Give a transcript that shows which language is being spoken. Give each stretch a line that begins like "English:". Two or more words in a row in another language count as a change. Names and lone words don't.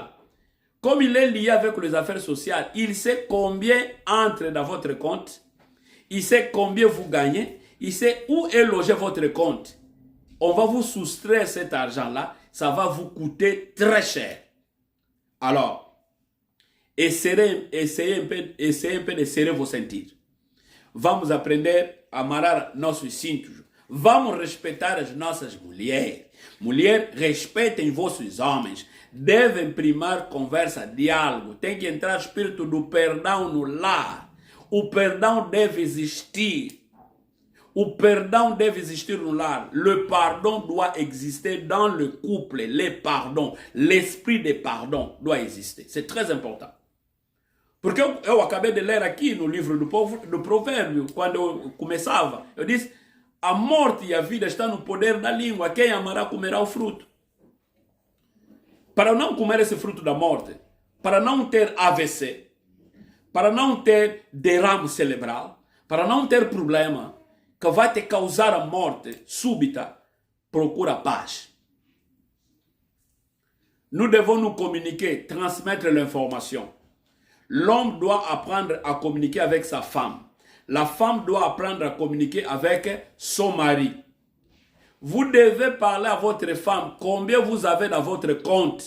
French: Comme il est lié avec les affaires sociales, il sait combien entre dans votre compte, il sait combien vous gagnez, il sait où est logé votre compte. On va vous soustraire cet argent-là, ça va vous coûter très cher. Alors, essayez un peu de serrer vos ceintures.
Portuguese: Vamos aprender a amarrar nossos cintos. Vamos respeitar as nossas mulheres. Mulheres, respeitem vossos homens. Devem primar conversa, diálogo. Tem que entrar o espírito do perdão no lar. O perdão deve existir. O perdão deve existir no lar.
French: Le pardon doit exister dans le couple. Le pardon, l'esprit de pardon doit exister. C'est très important.
Portuguese: Porque eu acabei de ler aqui no livro do provérbio, quando eu começava, eu disse, a morte e a vida estão no poder da língua, quem amará comerá o fruto. Para não comer esse fruto da morte, para não ter AVC, para não ter derrame cerebral, para não ter problema que vai te causar a morte súbita, procura paz.
French: Nous devons nous communiquer, transmettre l'information. L'homme doit apprendre à communiquer avec sa femme. La femme doit apprendre à communiquer avec son mari. Vous devez parler à votre femme combien vous avez dans votre compte.